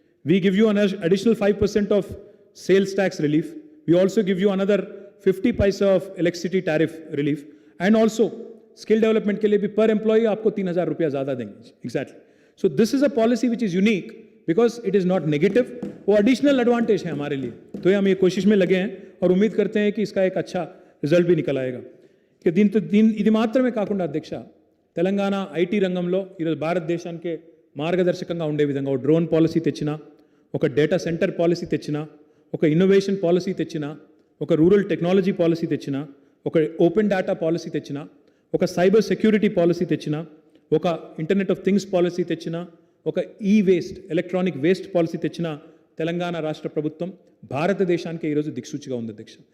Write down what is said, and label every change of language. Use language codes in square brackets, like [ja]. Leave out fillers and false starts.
[en] We give you an additional 5% of sales tax relief. We also give you another 50 paisa of electricity tariff relief. And also, skill development [hi] के लिए भी per employee आपको 3,000 रुपया ज़्यादा देंगे. [en] Exactly. So this is a policy which is unique because it is not negative. [hi] वो additional advantage है हमारे लिए. तो हम ये कोशिश में लगे हैं और उम्मीद करते हैं कि इसका एक अच्छा रिजल्ट भी निकल आएगा. [te] कि ఇది మాత్రమే కాకుండా అధ్యక్ష, తెలంగాణ ఐటీ రంగంలో ఈరోజు భారతదేశానికి మార్గదర్శకంగా ఉండే విధంగా ఒక డ్రోన్ పాలసీ తెచ్చినా, ఒక డేటా సెంటర్ పాలసీ తెచ్చినా, ఒక ఇన్నోవేషన్ పాలసీ తెచ్చినా, ఒక రూరల్ టెక్నాలజీ పాలసీ తెచ్చినా, ఒక ఓపెన్ డేటా పాలసీ తెచ్చినా, ఒక సైబర్ సెక్యూరిటీ పాలసీ తెచ్చినా, ఒక ఇంటర్నెట్ ఆఫ్ థింగ్స్ పాలసీ తెచ్చినా, ఒక ఈ వేస్ట్, ఎలక్ట్రానిక్ వేస్ట్ పాలసీ తెచ్చినా, తెలంగాణ రాష్ట్ర ప్రభుత్వం భారతదేశానికి ఈరోజు దిక్సూచిగా ఉంది అధ్యక్ష.